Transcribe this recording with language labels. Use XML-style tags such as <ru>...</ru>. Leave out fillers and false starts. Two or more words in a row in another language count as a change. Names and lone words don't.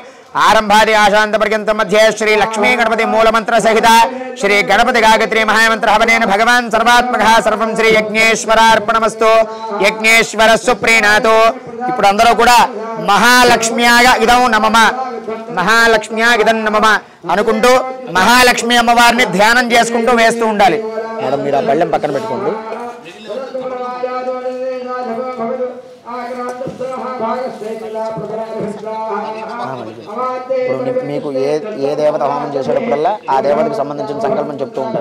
<sa>आरंभादि आशांत पर्यंत मध्ये श्री लक्ष्मी गणपति मूलमंत्र सहित श्री गणपति गायत्री महामंत्र हवनेन भगवान सर्वात्मकः सर्वं श्री यज्ञेश्वरार्पणमस्तु यज्ञेश्वर सुप्रीणातो</sa> <te>ఇప్పుడు అందరూ కూడా మహాలక్ష్మ్యాగా ఇదం నమమ మహాలక్ష్మ్యాగా ఇదం నమమ అనుకుంటూ మహాలక్ష్మి అమ్మవారిని ధ్యానం చేసుకుంటూ వేస్తూ ఉండాలి. మేడం మీరు ఆ బళ్ళెం పక్కన పెట్టుకోండి. ఇప్పుడు మీకు ఏ దేవత హోమం చేసేటప్పుడల్లా ఆ దేవతకు సంబంధించిన సంకల్పం చెప్తూ ఉంటాను.</te>